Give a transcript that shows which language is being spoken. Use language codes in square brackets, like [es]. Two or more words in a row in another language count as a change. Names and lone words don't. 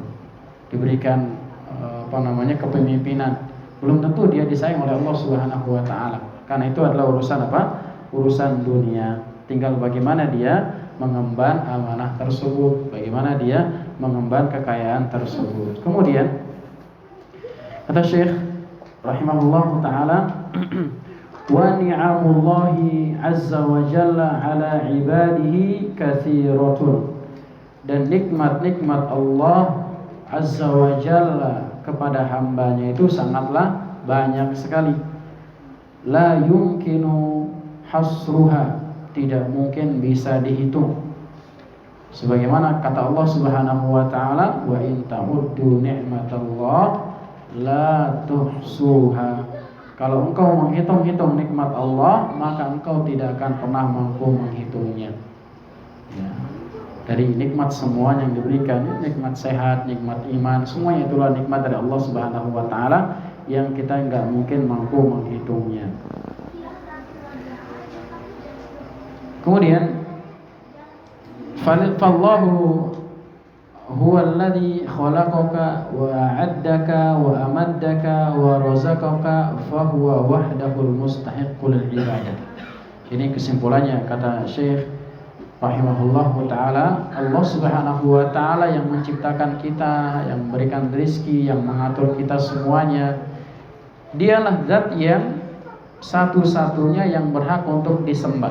[id] Diberikan kepemimpinan, belum tentu dia disayang oleh Allah [ar] سبحانه وتعالى. [id] Karena itu adalah urusan apa? Urusan dunia. Tinggal bagaimana dia mengemban amanah tersebut, bagaimana dia mengemban kekayaan tersebut. [ar] Kemudian kata Syekh رحمه الله تعالى ونعم الله عز وجل على عباده كثيرة. [id] Dan nikmat-nikmat Allah [ar] عز وجل [id] kepada hambanya itu sangatlah banyak sekali. [ar] لا يمكن حصرها, [id] tidak mungkin bisa dihitung. [ar] Sebagaimana kata Allah سبحانه وتعالى وإن تعدوا نعمة الله لا تحصوها. [id] Kalau engkau menghitung-hitung nikmat Allah, maka engkau tidak akan pernah mampu menghitungnya. Ya. Dari nikmat semua yang diberikan, nikmat sehat, nikmat iman, semuanya itulah nikmat dari Allah [ar] سبحانه وتعالى [id] yang kita enggak mungkin mampu menghitungnya. [ar] Kemudian فالله هو الذي خلقك وأعدك وأمدك ورزقك فهو وحده المستحق للعبادة. [id] Ini kesimpulannya kata Syekh [ar] رحمه الله تعالى. [id] Allah [ar] سبحانه وتعالى [id] yang menciptakan kita, yang memberikan rezeki, yang mengatur kita semuanya. Dialah zat yang satu-satunya yang berhak untuk disembah.